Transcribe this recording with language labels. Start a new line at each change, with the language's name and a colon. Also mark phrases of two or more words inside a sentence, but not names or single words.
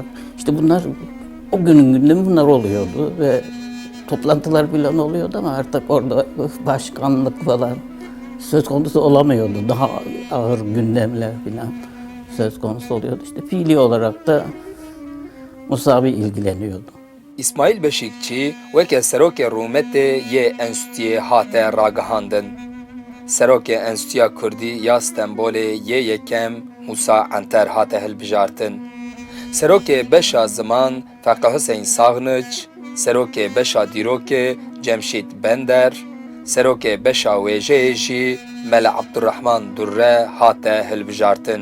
Turkish: İşte bunlar o günün gündemi bunlar oluyordu ve toplantılar falan oluyordu ama artık orada başkanlık falan söz konusu olamıyordu. Daha ağır gündemler falan söz konusu oluyordu. İşte fiili olarak da Musavi ilgileniyordu.
Kurdish: İsmail Beşikçî weke serokê Rûmetê yê Enstitûyê hate ragihandin. Serokê Enstitûya Kurdî ya Stenbolê yê yekem Musa Anter hate hilbijartin. Serokê beşa ziman Feqih Hüseyin Saxniç, serokê beşa dîrokê Cemşîd Bender, serokê beşa wêjeyê jî Mele Abdurrahman Durre hate hilbijartin.